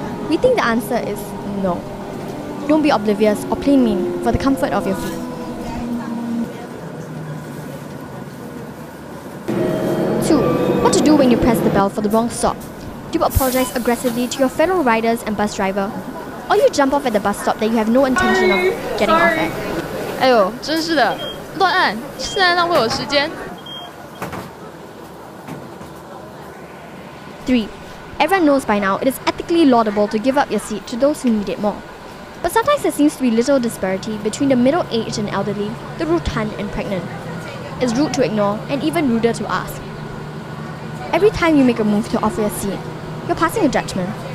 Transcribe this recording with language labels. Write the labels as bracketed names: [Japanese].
[English] We think the answer is no. Don't be oblivious or plain mean for the comfort of your feet. 2. What to do when you press the bell for the wrong stop? Do you apologize aggressively to your fellow riders and bus driver? Or you jump off at the bus stop that you have no intention of getting off at? [Chinese] 哎呦，真是的，乱按，是在浪费我时间。 [English] 3. Everyone knows by now it is ethically laudable to give up your seat to those who need it more. But sometimes there seems to be little disparity between the middle-aged and elderly, the rotund and pregnant. It's rude to ignore and even ruder to ask. Every time you make a move to offer your seat, you're passing a judgment.